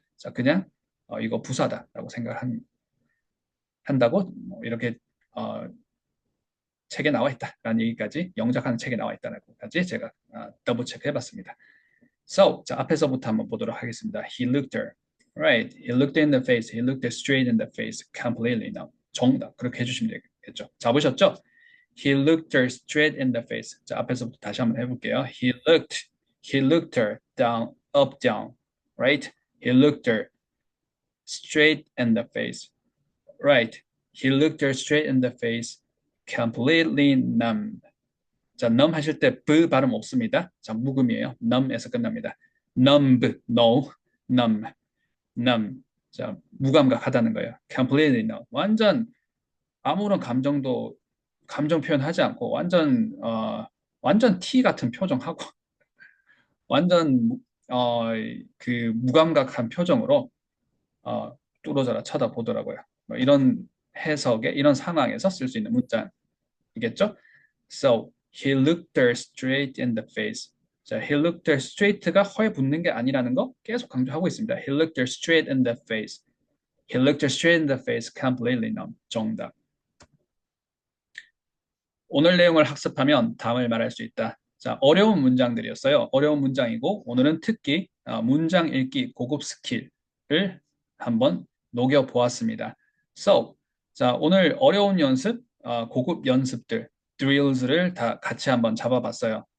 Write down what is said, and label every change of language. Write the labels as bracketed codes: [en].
[ko] 자, 그냥 이거 부사다라고 한다고 뭐 이렇게 책에 나와 있다라는 얘기까지 영작하는 책에 나와 있다라고까지 제가 더블 체크해봤습니다. So, 자, 앞에서부터 한번 보도록 하겠습니다. [en] He looked her, right? He looked in the face. He looked her straight in the face, completely numb. [ko] 정답. 그렇게 해주시면 되겠죠. 잡으셨죠? [en] He looked her straight in the face. [ko] 자, 앞에서부터 다시 한번 해볼게요. [en] He looked her down, up, down, right? He looked her straight in the face, right? He looked her straight in the face, completely numb. [ko] 자, numb 하실 때 b 발음 없습니다. 자, 묵음이에요. numb에서 끝납니다. [en] numb, no, numb. [ko] 자, 무감각하다는 거예요. [en] completely numb. [ko] 완전 아무런 감정 표현하지 않고 완전 T 같은 표정하고 완전 그 무감각한 표정으로 뚫어져라 쳐다보더라고요. 뭐 이런 해석에 이런 상황에서 쓸 수 있는 문자이겠죠? [en] So he looked her straight in the face. [ko] 자, [en] he looked her straight [ko] 가 허에 붙는 게 아니라는 거 계속 강조하고 있습니다. [en] He looked her straight in the face. He looked her straight in the face, completely numb. [ko] 정답. 오늘 내용을 학습하면 다음을 말할 수 있다. 자, 어려운 문장들이었어요. 어려운 문장이고 오늘은 특히 문장 읽기 고급 스킬을 한번 녹여보았습니다. So, 자, 오늘 어려운 연습, 고급 연습들, drills를 다 같이 한번 잡아봤어요.